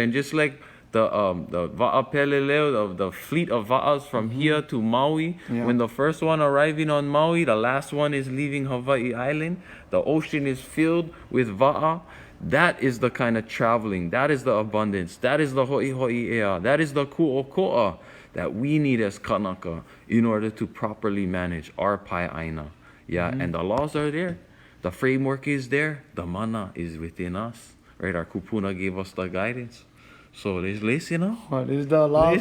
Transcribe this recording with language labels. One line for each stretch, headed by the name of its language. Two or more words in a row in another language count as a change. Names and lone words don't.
English: And just like the Va'a Peleleo, of the fleet of Va'as from here to Maui, Yeah. when the first one arriving on Maui, the last one is leaving Hawaii Island, the ocean is filled with Va'a. That is the kind of traveling, that is the abundance, that is the
Hawaiian: ho'i ho'i ea,
English: that is the ku'oko'a that we need as Kanaka in order to properly manage our
Hawaiian: pai aina.
English: Yeah, and the laws are there. The framework is there. The mana is within us. Right? Our kupuna gave us the guidance. So let's listen up. This is the last